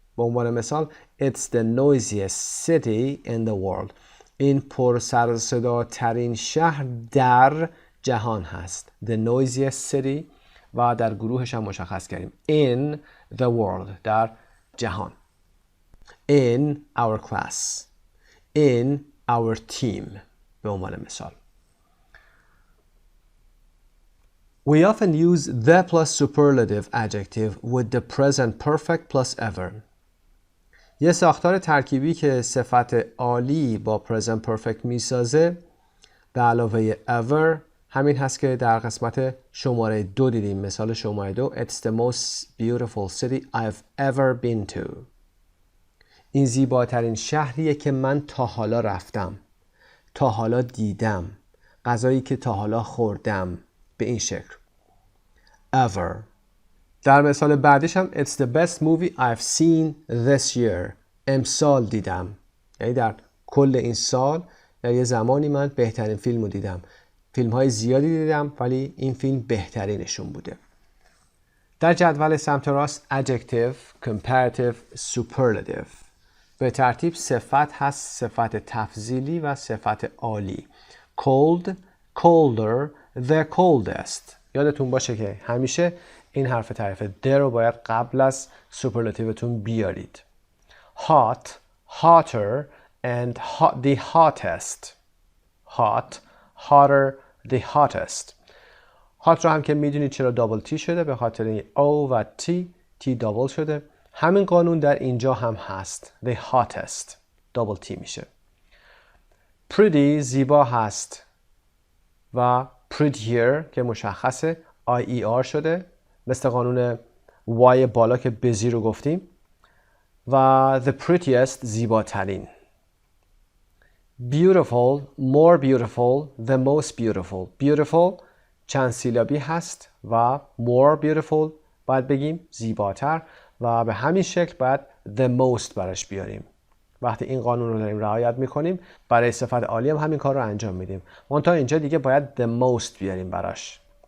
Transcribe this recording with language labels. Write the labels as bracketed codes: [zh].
[fa] به عنوان مثال [en] It's the noisiest city in the world. [fa] این پر سر و صدا ترین شهر در جهان هست. [en] The noisiest city [fa] و در گروهش هم مشخص کردیم. [en] In the world [fa] در جهان. [en] In our class. In our team. [fa] به عنوان مثال. [en] We often use the plus superlative adjective with the present perfect plus ever. [fa] یه ساختار ترکیبی که صفت عالی با present perfect میسازه به علاوه ever همین هست که در قسمت شماره 2 دیدیم. مثال شماره 2 [en] It's the most beautiful city I've ever been to. [fa] این زیباترین شهریه که من تا حالا رفتم، تا حالا دیدم، غذایی که تا حالا خوردم، به این شکل. [en] Ever. [fa] در مثال بعدیش هم [en] It's the best movie I've seen this year. [fa] امسال دیدم. یعنی در کل این سال در یه زمانی من بهترین فیلم رو دیدم. فیلم های زیادی دیدم ولی این فیلم بهترینشون بوده. در جدول سمت راست adjective, comparative, superlative. به ترتیب صفت هست صفت تفضیلی و صفت عالی. [en] Cold, colder, the coldest. [fa] یادتون باشه که همیشه این حرف تعریف the رو باید قبل از سوپرلاتیوتون بیارید. [en] Hot, hotter and the hottest. Hot, hotter, the hottest. [fa] hot رو هم که میدونید چرا دابل تی شده، به خاطر این O و T دابل شده. همین قانون در اینجا هم هست. [en] The hottest. [fa] دابل تی میشه. Pretty زیبا هست و prettier که مشخصه IER شده مثل قانون Y بالا که بزی رو گفتیم و the prettiest زیباترین. [en] Beautiful, more beautiful, the most beautiful. [fa] Beautiful چند سیلابی هست و more beautiful باید بگیم زیباتر و به همین شکل باید the most براش بیاریم. وقتی این قانون رو داریم رعایت میکنیم برای صفت عالی هم همین کار رو انجام میدیم. منتها اینجا دیگه باید the most بیاریم براش.